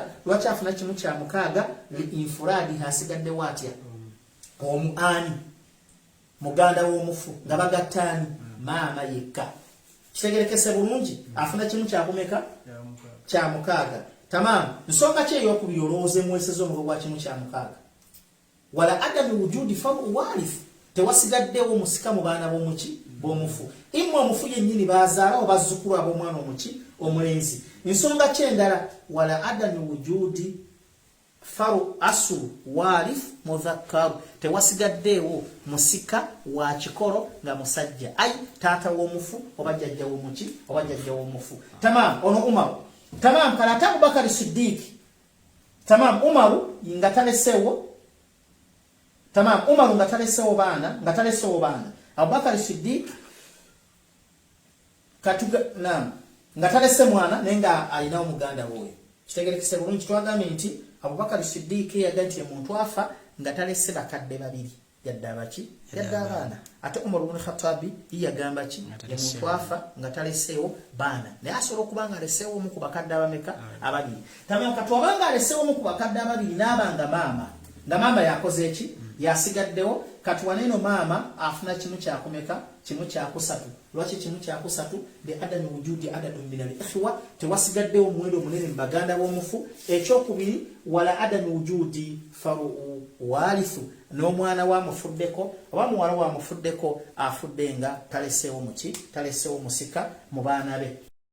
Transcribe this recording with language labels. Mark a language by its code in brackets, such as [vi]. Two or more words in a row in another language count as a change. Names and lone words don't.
[lg] Lwaki afuna kimu kya mukaaga? Infuradi hasigadde watya omuani muganda w'omufu nga bagattani maama yekka. Kitegerekese bulungi? Afuna kimu kyakumeka kya mukaaga. Tamam. Nsonga ki ey'okubiri olowooza muweeseza omugabo gwa kimu kya mukaaga? [ar] Wala adamu wujudi faru warith, [lg] tewasigaddewo musika mu baana b'omufu. Imwe omufu yennyini bazaala oba bazzukulu ab'omwana omulenzi. Nsonga ki endala? [ar] Wala adamu wujudi faru asu warith mudhakkaru, [lg] tewasigaddewo musika wa kikolo nga musajja, ai taata w'omufu oba jjajja w'omufu. Tamam. Ono Umar. Tamam. Kalata Abubakar Siddiq. Tamam. Umaru nga talesewo. Tamam. Umaru nga talesewo baana. Abubakar Siddiq nga talese mwana naye nga alina omuganda woyo. Kitegerekese bulungi? Twagambye nti Abubakar Siddiq yaga nti omuntu afa nga talese bakadde babiri yadde abaki yadde abaana. Ate Umar ibn Khattab yagamba ki omuntu afa nga talesewo baana naye asobola okuba nga alesewo omu ku bakadde abameka ababiri. Tamam. Kati obanga alesewo omu ku bakadde ababiri n'abanga maama nga maama yakoze eki yasigaddewo, kati waneno maama afuna kimu kyakumeka kimu kyakusatu lwaki kimu kyakusatu [ar] de adami wujudi adadun min al-ikhwa [lg] tewasigadde omuwendo munene mbaganda b'omufu ekyokubiri [ar] wala adami wujudi faru walithu [lg] n'omwana wa mufuddeko oba muwala wa mufuddeko afudde nga taleseewo musika mu baana be